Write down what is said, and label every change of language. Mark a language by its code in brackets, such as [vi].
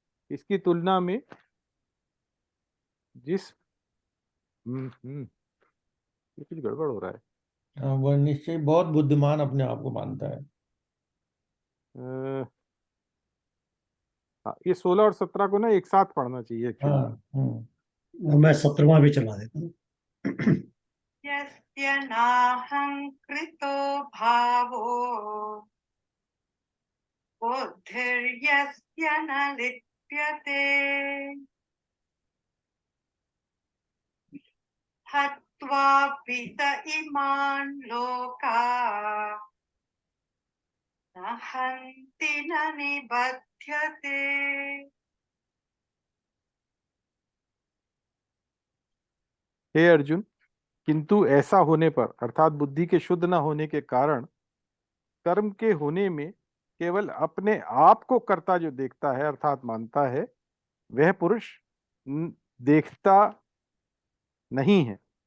[hi] इसकी तुलना में जिस ये कुछ गड़बड़ हो रहा है। वह निश्चय बहुत बुद्धिमान अपने आप को मानता है। हाँ, ये 16 और 17 को ना एक साथ पढ़ना चाहिए एक्चुअली। हाँ, मैं 17वां भी चला देता हूँ। [sa] यस्य नाहङ्कृतो भावो बुद्धिर्यस्य न लिप्यते हत्वापि स इमान् लोकान् न हन्ति न निबध्यते। [hi] हे अर्जुन, किंतु ऐसा होने पर अर्थात बुद्धि के शुद्ध न होने के कारण कर्म के होने में केवल अपने आप को कर्ता जो देखता है अर्थात मानता है, वह पुरुष देखता नहीं है।